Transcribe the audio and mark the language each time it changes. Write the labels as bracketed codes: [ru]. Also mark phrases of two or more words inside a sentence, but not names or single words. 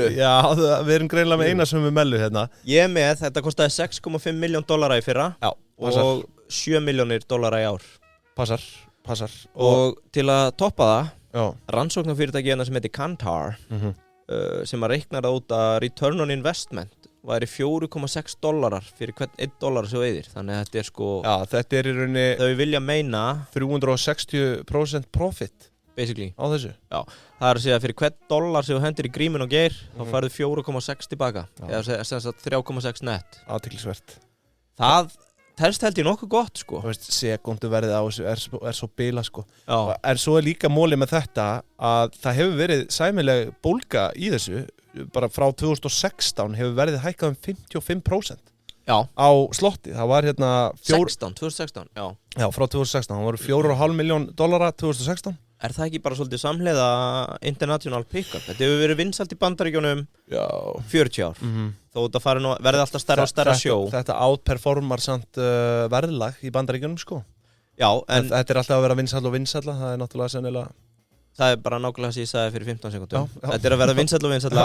[is] Já, við erum greinilega með eina sömu mellu hérna Ég með, þetta kostaði 6,5 miljón dollara í fyrra Já, og 7 milljónir dollara í ár Passar Og til að toppa það rannsóknarfyrirtæki hérna sem heitir Kantar sem að reikna það út að [en] return on investment [is] væri $4,6 fyrir hvern $1 sem þú eyðir. Þannig að þetta sko... Já, þetta í rauninni... Þau vilja meina... [en] 360% profit. Basically. [is] Á þessu. Já, það að segja fyrir hvern $1 sem þú hendir í grímin og Geir, þá færðu 4,6 tilbaka. Eða sem sagt 3,6 net. Athyglisvert. Það telst held ég nokkuð gott sko. Þú veist, sekunduverðið á þessu er svo bila sko. Já. En svo líka mólið með þetta að það hefur verið sæmileg bólga í þessu. Bara frá 2016 hefur verðið hækkað 55%. Já. Á slotti. Það var 2016, já. Já, frá 2016. Það voru $4,5 million 2016. Er það ekki bara svolítið samhliða [en] international pick-up? [is] Þetta hefur verið vinsælt í Bandaríkjunum 40 ár. Þó þetta verði alltaf stærra og stærra sjó. Þetta outperformar samt verðlag í Bandaríkjunum sko. Já, en þetta er alltaf að vera vinsæll og vinsælla. Það er náttúrulega sennilega... Það er bara nákvæmlega sem ég sagði fyrir 15 sekundum. Þetta er að vera vinsæll og vinsælla.